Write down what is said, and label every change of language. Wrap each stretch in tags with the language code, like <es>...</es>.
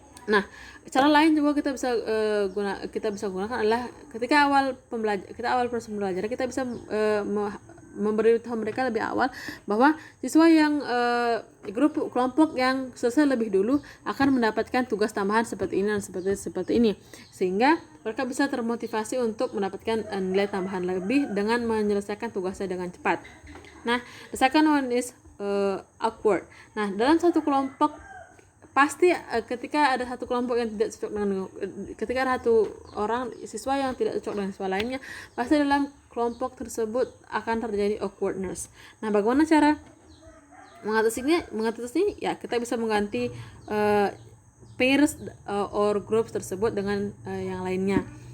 <id>Nah, cara lain juga kita bisa gunakan adalah ketika awal proses pembelajaran kita bisa memberitahu mereka lebih awal bahwa siswa yang kelompok yang selesai lebih dulu akan mendapatkan tugas tambahan seperti ini dan seperti ini, sehingga mereka bisa termotivasi untuk mendapatkan nilai tambahan lebih dengan menyelesaikan tugasnya dengan cepat.</id> <en>Nah, the second one is awkward.</en> <id>Nah, dalam satu kelompok pasti ketika ada satu kelompok yang tidak cocok ketika ada satu orang siswa yang tidak cocok dengan siswa lainnya, pasti dalam kelompok tersebut akan terjadi awkwardness. Nah, bagaimana cara mengatasinya? Ya, kita bisa mengganti</id> <en>pairs or groups</en> <id>tersebut dengan yang lainnya.</id>